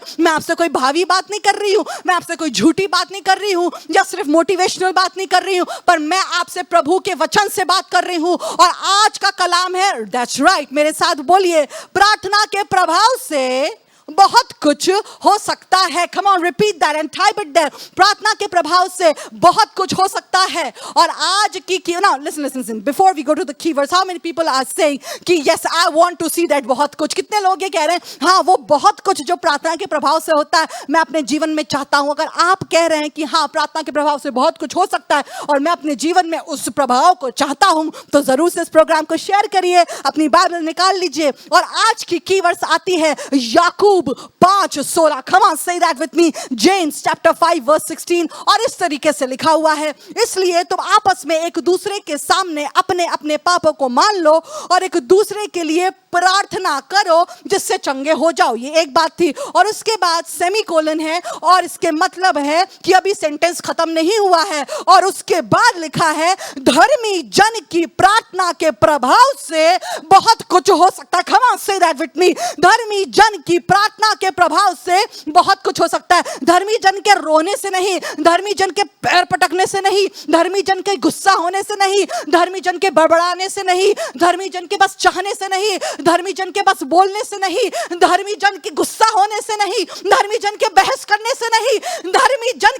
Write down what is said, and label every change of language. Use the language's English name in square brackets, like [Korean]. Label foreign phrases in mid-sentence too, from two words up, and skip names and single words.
[Hindi] मैं आपसे कोई भावी बात नहीं कर रही हूं, मैं आपसे कोई झूठी बात नहीं कर रही हूं, या सिर्फ मोटिवेशनल बात नहीं कर रही हूं, पर मैं आपसे प्रभु के वचन से बात कर रही हूं। और आज का कलाम है, [English] that's right, [Hindi] मेरे साथ बोलिए, प्रार्थना के प्रभाव से बहुत कुछ हो सकता है। [English] come on, repeat that and type it there. [Hindi] प्रार्थना के प्रभाव से बहुत कुछ हो सकता है। और आज की ना, [English] listen listen listen, before we go to the keywords, how many people are saying ki yes I want to see that [Hindi] बहुत कुछ। कितने लोग ये कह रहे हैं हाँ वो बहुत कुछ जो प्रार्थना के प्रभाव से होता है मैं अपने जीवन में चाहता हूं। अगर आप कह रहे हैं कि हाँ प्रार्थना के प्रभाव से बहुत कुछ हो सकता है और मैं अपने जीवन में उस प्रभाव को चाहता हूं, तो जरूर से इस प्रोग्राम को शेयर करिए, अपनी बाइबल निकाल लीजिए। और आज की कीवर्ड्स आती है याकूब 5:16। [English] Come on, say that with me. James chapter 5 verse 16। [Hindi] और इस तरीके से लिखा हुआ है, इसलिए तुम आपस में एक दूसरे के सामने अपने अपने पापों को मान लो और एक दूसरे के लिए प्रार्थना करो जिससे चंगे हो जाओ। ये एक बात थी, और उसके बाद सेमीकोलन है, और इसके मतलब है कि अभी सेंटेंस खत्म नहीं हुआ है। और उसके बाद लिखा है, धर्मी जन की प्रार्थना के प्रभाव से बहुत कुछ हो सकता है। [English] Come on, say that with me। [Hindi] धर्मी जन की प्रार्थना के प्रभाव से बहुत कुछ हो सकता है। धर्मी जन के रोने से नहीं, धर्मी जन के पैर पटकने से नहीं, धर्मी जन के गुस्सा होने से नहीं, धर्मी जन के बड़बड़ाने से नहीं, धर्मी जन के बस चाहने से नहीं, धर्मी जन के बस बोलने से नहीं, धर्मी जन के गुस्सा होने से नहीं, धर्मी जन के बहस करने से नहीं, धर्मी